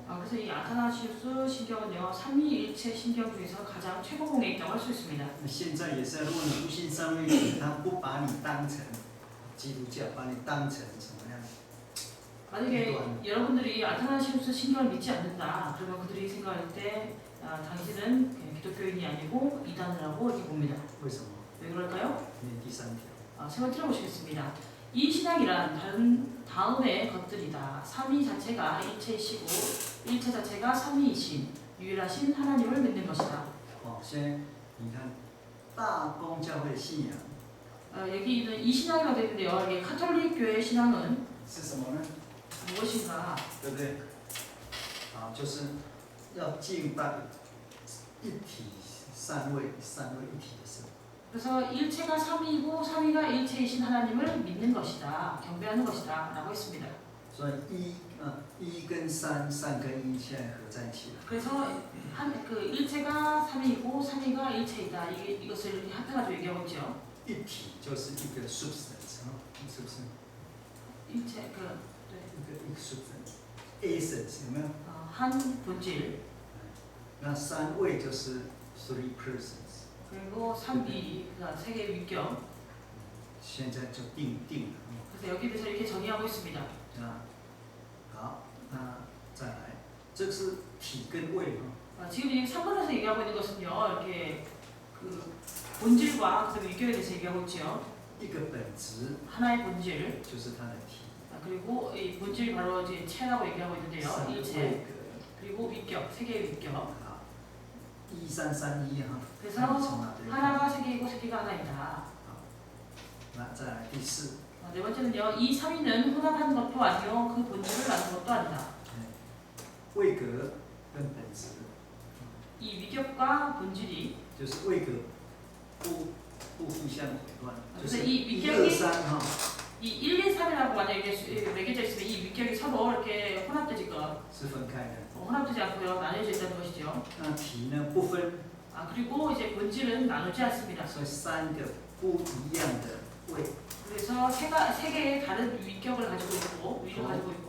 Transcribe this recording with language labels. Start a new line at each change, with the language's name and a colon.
Korean: 그래서 이 아타나시우스 신경은요, 삼위일체 신경 중에서 가장 최고봉에 있다고 할 수 있습니다.
Chinese: 现在也是，如果你不信三位一体，他不把你当成基督教，把你当成怎么样？
Korean: 만약에 여러분들이 아타나시우스 신경을 믿지 않는다, 그러면 그들이 생각할 때 당신은 기독교인이 아니고 이단이라고 이렇게 봅니다.
Chinese: 为什么？
Korean: 왜 그럴까요?
Chinese: 念第三条。
Korean: 세 번째로 보시겠습니다. 이 신앙이란 다음의 것들이다. 삼위 자체가 일체이시고 일체 자체가 삼위이신 유일하신 하나님을 믿는 것이다.
Chinese: 先你看大公教会的信仰
Korean: 여기 있는 이 신앙이라고 되어 있는데요. 이게 카톨릭 교회의 신앙은
Chinese: 是什么呢？
Korean: 무엇인가?
Chinese: 对不对？就是要敬拜一体三位一体的神。
Korean: 그래서 일체가 삼위이고 삼위가 일체이신 하나님을 믿는 것이다. 경배하는 것이다. 라고 했습니다.
Chinese: 所以一跟三，三跟一现在合在一起了。
Korean: 그래서 그 일체가 삼위이고 삼위가 일체이다. 이것을 합해가지고 얘기하고 있죠.
Chinese: 一体就是一个 substance， 是不是？
Korean: 일체
Chinese: 一个 substance，essence 有没有？
Korean: 한 본질.
Chinese: 那三位就是
English: three persons。
Korean: 그리고 삼위, 그러니까 세계 위격.
Chinese: 现在就定了。
Korean: 그래서 여기에 대해서 이렇게 정의하고 있습니다.
Chinese: 好，那再来，这是体跟位
Korean: 지금 이 3번에서 얘기하고 있는 것은요, 이렇게 그 본질과 그다음에 위격에 대해서 얘기하고 있죠.
Chinese: 一个本质
Korean: 하나의 본질.
Chinese: 就是它的体。
Korean: 그리고 이 본질이 바로 이제 체라고 얘기하고 있는데요.
Chinese: 三
Korean: 일체.
Chinese: 位格。
Korean: 그리고 위격, 세계의 위격.
Chinese: 好，一三三一哈。
Korean: 그래서
Chinese: 看你从哪边看。
Korean: 하나가 세계이고 세계가 하나이다.
Chinese: 那再来第四。
Korean: 네 번째는요, 이 삼위는 혼합한 것도 아니요, 그 본질을 나눈 것도 아니다.
Chinese: 位格跟本质。
Korean: 이 위격과 본질이
Chinese: 就是位格不互相混乱，就是
Korean: 그래서 이
Chinese: 一
Korean: 위격이
Chinese: 二三哈。
Korean: 이 1, 2, 3이라고 만약에 매겨져 있으면 이 위격이 서로 이렇게 혼합되지 거
Chinese: 是分开的。
Korean: 혼합되지 않고요, 나뉘어져 있다는 것이죠.
Chinese: 那体呢不分，
Korean: 그리고 이제 본질은 나누지 않습니다.
Chinese: 所以三个不一样的位，
Korean: 그래서 세 개의 다른 위격을 가지고 있고 위를 가지고 있고